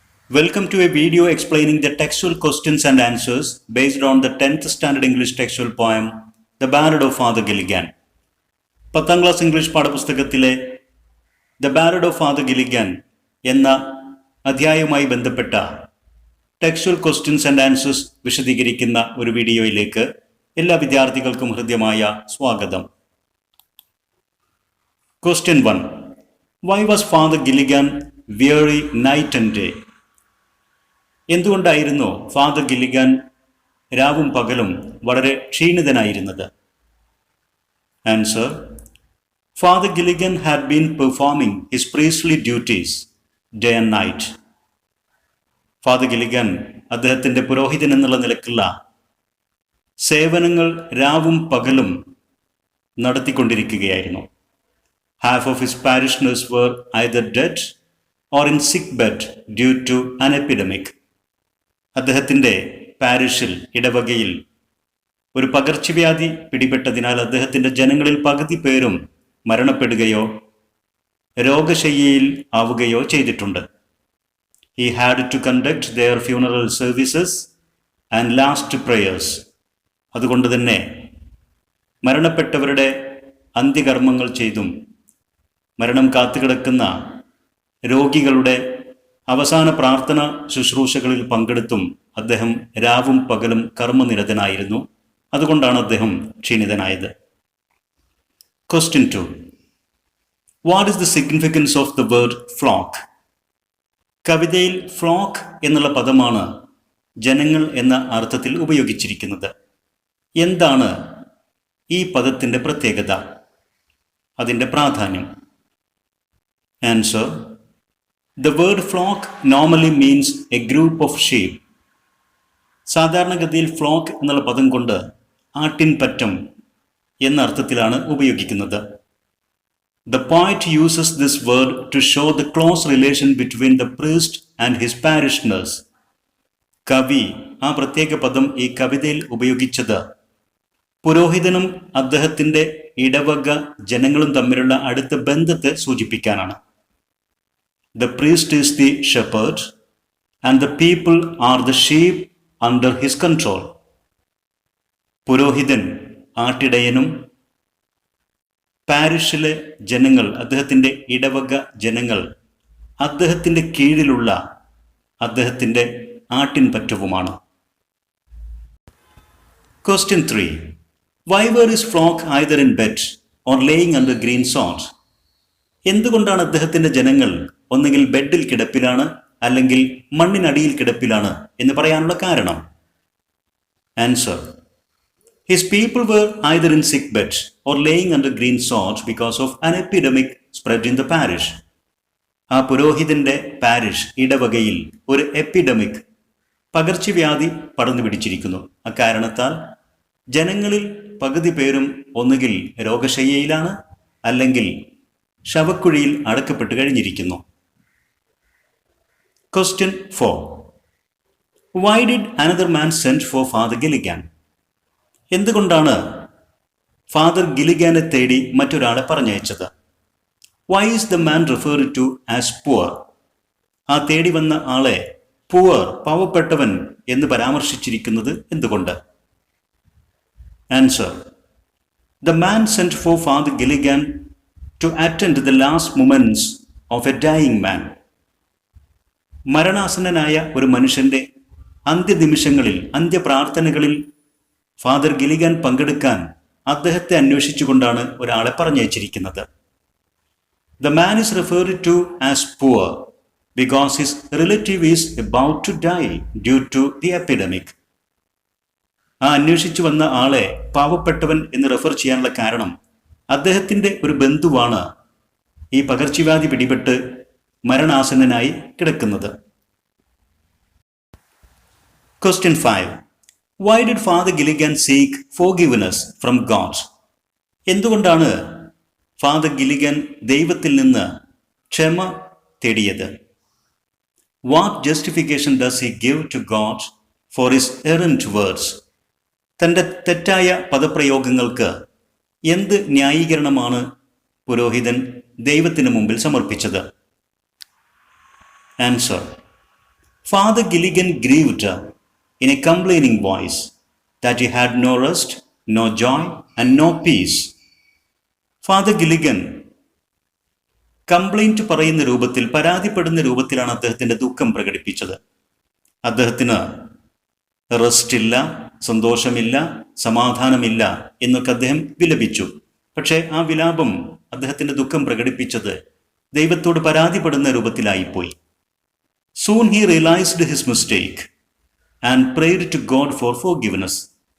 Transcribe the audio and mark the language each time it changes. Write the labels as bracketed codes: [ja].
[en] Welcome to a video explaining the textual questions and answers based on the 10th standard English textual poem The Ballad of Father Gilligan. [ml] 10ാം class English പാഠപുസ്തകത്തിലെ The Ballad of Father Gilligan എന്ന അധ്യായവുമായി ബന്ധപ്പെട്ട textual questions and answers വിശദീകരിക്കുന്ന ഒരു വീഡിയോയിലേക്ക് എല്ലാ വിദ്യാർത്ഥികൾക്കും ഹൃദ്യമായ സ്വാഗതം. [en] Question 1. Why was Father Gilligan weary night and day? [ml] എന്തുകൊണ്ടായിരുന്നു father Gilligan രാവും പകലും വളരെ ക്ഷീണിതനായിരുന്നത്? [en] Answer: father Gilligan had been performing his priestly duties day and night. [ml] Father Gilligan അദ്ദേഹത്തിൻ്റെ പുരോഹിതൻ എന്നുള്ള നിലക്കുള്ള സേവനങ്ങൾ രാവും പകലും നടത്തിക്കൊണ്ടിരിക്കുകയായിരുന്നു. [en] Half of his parishioners were either dead or in sick bed due to an epidemic. [ml] അദ്ദേഹത്തിൻ്റെ പാരിഷിൽ, ഇടവകയിൽ ഒരു പകർച്ചവ്യാധി പിടിപെട്ടതിനാൽ അദ്ദേഹത്തിൻ്റെ ജനങ്ങളിൽ പകുതി പേരും മരണപ്പെടുകയോ രോഗശയ്യയിൽ ആവുകയോ ചെയ്തിട്ടുണ്ട്. [en] He had to conduct their funeral services and last prayers. [ml] അതുകൊണ്ട് തന്നെ മരണപ്പെട്ടവരുടെ അന്ത്യകർമ്മങ്ങൾ ചെയ്തും മരണം കാത്തുകിടക്കുന്ന രോഗികളുടെ അവസാന പ്രാർത്ഥന ശുശ്രൂഷകളിൽ പങ്കെടുത്തും അദ്ദേഹം രാവും പകലും കർമ്മനിരതനായിരുന്നു. അതുകൊണ്ടാണ് അദ്ദേഹം ക്ഷീണിതനായത്. [en] Question 2. What is the significance of the word flock? [ml] കവിതയിൽ ഫ്ലോക്ക് എന്നുള്ള പദമാണ് ജനങ്ങൾ എന്ന അർത്ഥത്തിൽ ഉപയോഗിച്ചിരിക്കുന്നത്. എന്താണ് ഈ പദത്തിൻ്റെ പ്രത്യേകത, അതിൻ്റെ പ്രാധാന്യം? [en] Answer: The word flock normally means a group of sheep. [ml] സാധാരണഗതിയിൽ ഫ്ലോക്ക് എന്നുള്ള പദം കൊണ്ട് ആട്ടിൻപറ്റം എന്ന അർത്ഥത്തിലാണ് ഉപയോഗിക്കുന്നത്. [en] The poet uses this word to show the close relation between the priest and his parishioners. [ml] കവി ആ പ്രത്യേക പദം ഈ കവിതയിൽ ഉപയോഗിച്ചത് പുരോഹിതനും അദ്ദേഹത്തിൻ്റെ ഇടവക ജനങ്ങളും തമ്മിലുള്ള അടുത്ത ബന്ധത്തെ സൂചിപ്പിക്കാനാണ്. [en] The priest is the shepherd and the people are the sheep under his control. [ml] പുരോഹിതൻ ആട്ടിടയനും പാരിഷിലെ ജനങ്ങൾ, അദ്ദേഹത്തിൻ്റെ ഇടവക ജനങ്ങൾ അദ്ദേഹത്തിൻ്റെ കീഴിലുള്ള അദ്ദേഹത്തിൻ്റെ ആട്ടിൻപറ്റവുമാണ്. [en] Question 3. Why were his flock either in bed or laying under green sod? [ml] എന്തുകൊണ്ടാണ് അദ്ദേഹത്തിൻ്റെ ജനങ്ങൾ ഒന്നുകിൽ ബെഡിൽ കിടപ്പിലാണ് അല്ലെങ്കിൽ മണ്ണിനടിയിൽ കിടപ്പിലാണ് എന്ന് പറയാനുള്ള കാരണം? [en] Answer: His people were either in sick bed or laying under green sod because of an epidemic spread in the parish. [ml] ആ പുരോഹിതന്റെ പാരിഷ്, ഇടവകയിൽ ഒരു എപ്പിഡമിക്, പകർച്ചവ്യാധി പടർന്നു പിടിച്ചിരിക്കുന്നു. അക്കാരണത്താൽ ജനങ്ങളിൽ പകുതി പേരും ഒന്നുകിൽ രോഗശയ്യയിലാണ് അല്ലെങ്കിൽ ശവക്കുഴിയിൽ അടക്കപ്പെട്ട് കഴിഞ്ഞിരിക്കുന്നു. [en] Question 4. Why did another man send for Father Gilligan? [ml] എന്തുകൊണ്ടാണ് ഫാദർ ഗില്ലിഗാനെ തേടി മറ്റൊരാളെ പറഞ്ഞയച്ചത്? [en] Why is the man referred to as poor? [ml] ആ തേടി വന്ന ആളെ poor, പാവപ്പെട്ടവൻ എന്ന് പരാമർശിച്ചിരിക്കുന്നത് എന്തുകൊണ്ട്? [en] Answer: The man sent for Father Gilligan to attend the last moments of a dying man. [ml] മരണാസന്നനായ ഒരു മനുഷ്യന്റെ അന്ത്യനിമിഷങ്ങളിൽ, അന്ത്യപ്രാർത്ഥനകളിൽ ഫാദർ ഗില്ലിഗൻ പങ്കെടുക്കാൻ അദ്ദേഹത്തെ അന്വേഷിച്ചുകൊണ്ടാണ് ഒരാളെ പറഞ്ഞയച്ചിരിക്കുന്നത്. [en] The man is referred to as poor because his relative is about to die due to the epidemic. [ml] ആ അന്വേഷിച്ചു വന്ന ആളെ പാവപ്പെട്ടവൻ എന്ന് റെഫർ ചെയ്യാനുള്ള കാരണം അദ്ദേഹത്തിൻ്റെ ഒരു ബന്ധുവാണ് ഈ പകർച്ചവ്യാധി പിടിപെട്ട് മരണാസന്നനായി കിടക്കുന്നത്. [en] Question 5. Why did Father Gilligan seek forgiveness from God? [ml] എന്തുകൊണ്ടാണ് ഫാദർ ഗില്ലിഗൻ ദൈവത്തിൽ നിന്ന് ക്ഷമ തേടിയത്? [en] What justification does he give to God for his errant words? [ml] തൻ്റെ തെറ്റായ പദപ്രയോഗങ്ങൾക്ക് എന്ത് ന്യായീകരണമാണ് പുരോഹിതൻ ദൈവത്തിന് മുമ്പിൽ സമർപ്പിച്ചത്? Answer: [en] Father Gilligan grieved in a complaining voice that he had no rest, no joy, and no peace. [ml] Father Gilligan complaint പറയുന്ന രൂപത്തിൽ, പരാതിപ്പെടുന്ന രൂപത്തിലാണ് അദ്ദേഹത്തിന്റെ ദുഃഖം പ്രകടിപ്പിച്ചത്. അദ്ദേഹത്തിന് റെസ്റ്റ് ഇല്ല, സന്തോഷമില്ല, സമാധാനമില്ല എന്നൊക്കെ അദ്ദേഹം വിലപിച്ചു. പക്ഷേ ആ വിലാപം, അദ്ദേഹത്തിന്റെ ദുഃഖം പ്രകടിപ്പിച്ചത് ദൈവത്തോട് പരാതിപ്പെടുന്ന രൂപത്തിലായിപ്പോയി. [en] Soon he realized his mistake and prayed to God for forgiveness.